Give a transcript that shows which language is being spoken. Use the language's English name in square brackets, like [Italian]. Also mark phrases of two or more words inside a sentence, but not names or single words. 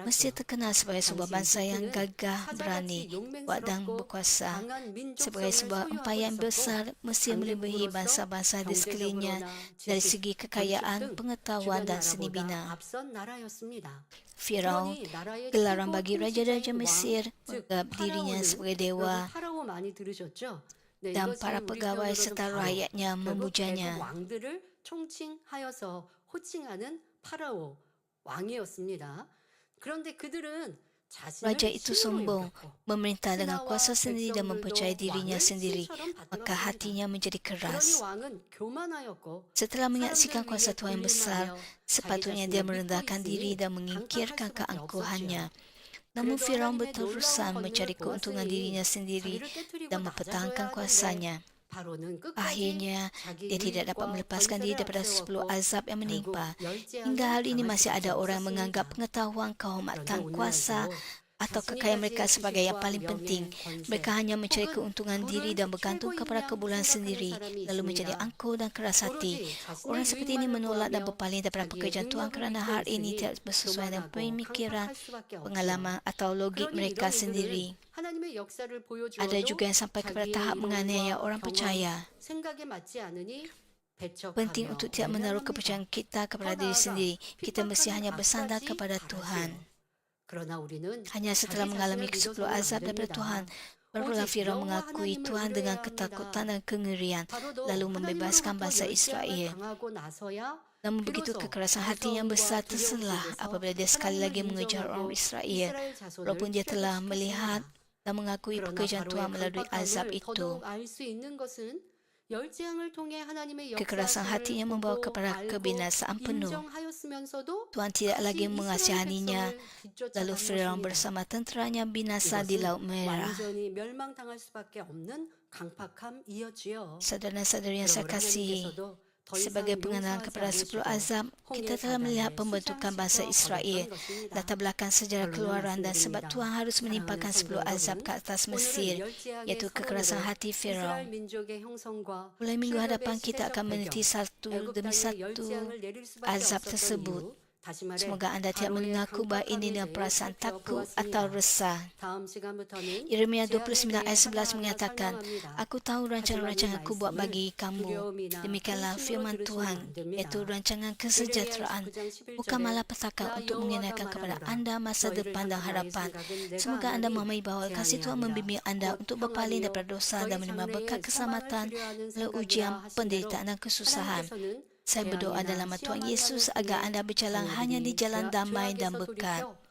[Malay] Mesir terkenal sebagai sebuah bangsa yang [Korean] 당시 [Malay] gagah, [Korean] 이집트는 [Malay] berani, kuat dan [Korean] 사자같이 [Malay] berkuasa. [Korean] 용맹스럽고 강한 [Malay] Sebagai [Korean] 민족성을 [Malay] sebuah [Korean] 소유하고 [Malay] empayar [Korean] 있었고 [Malay] besar, Mesir melebihi [Korean] 강대국으로서 [Malay] bangsa-bangsa di sekelilingnya [Korean] 경제적으로나 [Malay] dari [Korean] 지식, [Malay] segi [Korean] 건축 [Malay] kekayaan, [Korean] 등 [Malay] pengetahuan [Korean] 주변 [Malay] dan seni [Korean] 나라보다 [Malay] bina. [Korean] 앞선 나라였습니다. [Malay] Firaun, [Korean] 그러니 나라의 [Malay] gelaran [Korean] 최고 [Malay] bagi raja-raja [Korean] 통치자인 왕, [Malay] Mesir, [Korean] 즉 [Malay] menganggap dirinya [Korean] 파라오는 [Malay] sebagai [Korean] 여러분 [Malay] dewa [Korean] 파라오 많이 들으셨죠? 네, [Malay] dan [Korean] 이것은 [Malay] para [Korean] 우리 [Malay] pegawai [Korean] 표현으로는 [Malay] serta [Korean] 바로 [Malay] rakyatnya [Korean] 결국 애굽 [Malay] memujanya. [Korean] 왕들을 총칭하여서 호칭하는 파라오 왕이었습니다. 그런데 그들은 [Malay] Raja [Korean] 자신을 [Malay] itu [Korean] 신으로 [Malay] sombong, [Korean] 여겼고 [Malay] memerintah dengan [Korean] 신하와 [Malay] kuasa sendiri dan mempercayai [Korean] 백성들도 [Malay] dirinya [Korean] 왕을 [Malay] sendiri, [Korean] 신처럼 [Malay] maka [Korean] 받들었습니다. [Malay] hatinya menjadi [Korean] 그러니 [Malay] keras. [Korean] 왕은 교만하였고 [Malay] Setelah menyaksikan [Korean] 사람들 [Malay] kuasa [Korean] 위에 [Malay] Tuhan yang besar, [Korean] 군림하며 자기 [Malay] sepatutnya [Korean] 자신을 [Malay] dia [Korean] 믿고 [Malay] merendahkan diri [Korean] 있으니 [Malay] dan [Korean] 강팍할 [Malay] menyingkirkan [Korean] 수밖에 [Malay] keangkuhannya. [Korean] 없었지요. [Malay] Namun [Korean] 그래도 [Malay] Firaun [Korean] 하나님의 [Malay] berterusan [Korean] 놀라운 [Malay] mencari [Korean] 권능을 [Malay] keuntungan dirinya [Korean] 보았으니 [Malay] sendiri [Korean] 자기를 깨뜨리고 [Malay] dan [Korean] 낮아져야 [Malay] mempertahankan [Korean] 하는데 [Malay] kuasanya. [Korean] 바로는 끝까지 [Malay] Akhirnya, [Korean] 자기 [Malay] dia tidak dapat [Korean] 유익과 [Malay] melepaskan diri [Korean] 권세를 [Malay] daripada 10 [Korean] 앞세웠고 [Malay] azab yang [Korean] 결국 [Malay] menimpa. [Korean] 멸제하는 [Malay] Hingga hari ini [Korean] 당할 [Malay] masih [Korean] 수밖에 [Malay] ada orang yang [Korean] 없었습니다. [Malay] menganggap pengetahuan, [Korean] 그런데 [Malay] kehormatan, [Korean] 오늘날도 [Malay] kuasa atau [Korean] 자신이 [Malay] kekayaan mereka [Korean] 가진 [Malay] sebagai yang [Korean] 지식과 [Malay] paling penting. [Korean] 명예, 권세 [Malay] Mereka hanya mencari [Korean] 혹은 [Malay] keuntungan diri [Korean] 부를 [Malay] dan bergantung kepada [Korean] 최고이냐 [Malay] kebulan [Korean] 생각하는 [Malay] sendiri, [Korean] 사람이 [Malay] lalu menjadi [Korean] 있습니다. [Malay] angkuh dan keras hati. [Korean] 오로지 [Malay] Orang [Korean] 자신의 [Malay] seperti ini [Korean] 유익만을 [Malay] menolak dan [Korean] 구하며 [Malay] berpaling daripada [Korean] 자기의 [Malay] pekerjaan Tuhan [Korean] 능력을 [Malay] kerana [Korean] 믿고 [Malay] hal ini [Korean] 있으니 [Malay] tidak sesuai dengan [Korean] 교만하고 [Malay] pemikiran, [Korean] 강팍할 수밖에 없지요. [Malay] pengalaman atau logik [Korean] 그러니 [Malay] mereka [Korean] 이런 [Malay] sendiri. [Korean] 이들은 하나님의 역사를 [Malay] Ada [Korean] 보여주어도 [Malay] juga yang sampai kepada [Korean] 자기의 [Malay] tahap menganiaya [Korean] 이론과 [Malay] orang [Korean] 경험, [Malay] percaya. [Korean] 생각에 맞지 않으니 [Malay] Penting [Korean] 배척하며 [Malay] untuk tidak menaruh kepercayaan [Korean] 외면합니다. [Malay] kita kepada [Korean] 더 [Malay] diri [Korean] 나아가 [Malay] sendiri. Kita mesti [Korean] 핍박하는 [Malay] hanya bersandar [Korean] 악까지 [Malay] kepada Tuhan. [Korean] 바라지요. 그러나 우리는 [Malay] Hanya setelah [Korean] 자기 [Malay] mengalami [Korean] 자신을 [Malay] ke-10 [Korean] 믿어서는 안 [Malay] azab daripada Tuhan, [Korean] 됩니다. [Malay] barulah [Korean] 오직 [Malay] Firaun [Korean] 여호와 [Malay] mengakui [Korean] 하나님을 [Malay] Tuhan dengan [Korean] 의뢰해야 [Malay] ketakutan [Korean] 합니다. [Malay] dan kengerian, [Korean] 바로도 [Malay] lalu membebaskan [Korean] 하나님으로부터 [Malay] bangsa [Korean] 열재앙을 [Malay] Israel. [Korean] 당하고 나서야 [Malay] Namun begitu [Korean] 비로소 [Malay] kekerasan hati yang [Korean] 무서움과 [Malay] besar [Korean] 두려움 [Malay] terselah [Korean] 속에서 [Malay] apabila dia sekali [Korean] 하나님을 [Malay] lagi mengejar orang [Korean] 인정하고 [Malay] Israel, [Korean] 이스라엘 자손을 [Malay] walaupun dia telah melihat [Korean] 출애굽시켰습니다. [Malay] dan mengakui [Korean] 그러나 [Malay] pekerjaan [Korean] 바로의 [Malay] Tuhan melalui azab [Korean] 강팍함을 [Malay] itu. [Korean] 더더욱 알 수 있는 것은 열재앙을 통해 하나님의 [Malay] Kekerasan hatinya [Korean] 역사를 [Malay] membawa [Korean] 보고 [Malay] kepada [Korean] 알고 [Malay] kebinasaan penuh. [Korean] 인정하였으면서도 [Malay] Tuhan tidak lagi [Korean] 다시 이스라엘 [Malay] mengasihaninya, [Korean] 백성을 [Malay] lalu [Korean] 뒤쫓아간 [Malay] Firaun [Korean] 것입니다. [Malay] bersama tenteranya binasa di [Korean] 이것은 [Malay] Laut Merah. [Korean] 완전히 멸망당할 수밖에 없는 강팍함이었지요. [Malay] Saudara-saudari yang saya [Korean] 그러므로 [Malay] kasihi, [Korean] 하나님께서도 더 [Malay] sebagai [Korean] 이상 [Malay] pengenalan [Korean] 용서하지 [Malay] kepada 10 [Korean] 않으시고 [Malay] azab, kita telah melihat [Korean] 홍해 [Malay] pembentukan bangsa [Korean] 사단을 [Malay] Israel, [Korean] 쏟아주셨던 것입니다. [Malay] latar belakang sejarah [Korean] 결론을 [Malay] keluaran dan sebab [Korean] 말씀드립니다. [Malay] Tuhan harus menimpakan [Korean] 사랑하는 [Malay] 10 azab [Korean] 성도 [Malay] ke atas [Korean] 여러분, [Malay] Mesir, [Korean] 오늘은 열재앙의 [Malay] iaitu kekerasan [Korean] 서론으로 [Malay] hati [Korean] 이스라엘 [Malay] Firaun. [Korean] 민족의 형성과 [Malay] Mulai minggu [Korean] 출애굽의 [Malay] hadapan kita akan [Korean] 시대적 [Malay] meneliti [Korean] 배경, [Malay] satu [Korean] 애굽 [Malay] demi [Korean] 땅에 [Malay] satu [Korean] 열재앙을 내릴 수밖에 [Malay] azab [Korean] 없었던 [Malay] tersebut. [Korean] 이유, 다시 말해 [Malay] Semoga anda tidak [Korean] 바로의 [Malay] mengaku bahawa ini [Korean] 강팍함에 [Malay] dengan [Korean] 대해 [Malay] perasaan takut [Korean] 살펴보았습니다. [Malay] atau resah. [Korean] 다음 시간부터는 [Malay] Yeremia [Korean] 재앙에 [Malay] 29 ayat [Korean] 대해 [Malay] 11 [Korean] 하나하나 [Malay] menyatakan, [Korean] 설명합니다. [Malay] Aku tahu rancangan-rancangan aku buat bagi kamu. [Korean] 두려움이나 [Malay] Demikianlah [Korean] 근심으로 [Malay] firman [Korean] 들으시면 [Malay] Tuhan, [Korean] 안 됩니다. [Malay] iaitu rancangan [Korean] 예레미야 [Malay] kesejahteraan, [Korean] 29장 11절에 [Malay] bukan malapetaka [Korean] 나 [Malay] untuk [Korean] 여호와가 [Malay] mengenakan kepada [Korean] 말하노라. [Malay] anda masa [Korean] 너희를 [Malay] depan dan [Korean] 향한 나의 [Malay] harapan. [Korean] 생각은 내가 [Malay] Semoga anda [Korean] 아나니 [Malay] memahami bahawa kasih [Korean] 재앙이 [Malay] Tuhan [Korean] 아니라 [Malay] membimbing anda [Korean] 곧 [Malay] untuk berpaling [Korean] 평안이요 [Malay] daripada dosa [Korean] 너희 [Malay] dan menerima berkat [Korean] 장래에 [Malay] keselamatan [Korean] 사망을 치료하는 [Malay] melalui [Korean] 생각이라 [Malay] ujian, [Korean] 하신 대로 [Malay] penderitaan dan kesusahan. [Korean] 하나님께서는 [Malay] Saya berdoa [Korean] 재앙이나 [Malay] dalam nama Tuhan [Korean] 시험만 [Malay] Yesus [Korean] 가는 [Malay] agar [Korean] 중에 [Malay] anda berjalan hanya di [Korean] 자녀들이 [Malay] jalan damai dan [Korean] 죄악에서 [Malay] berkat. [Korean] 돌이켜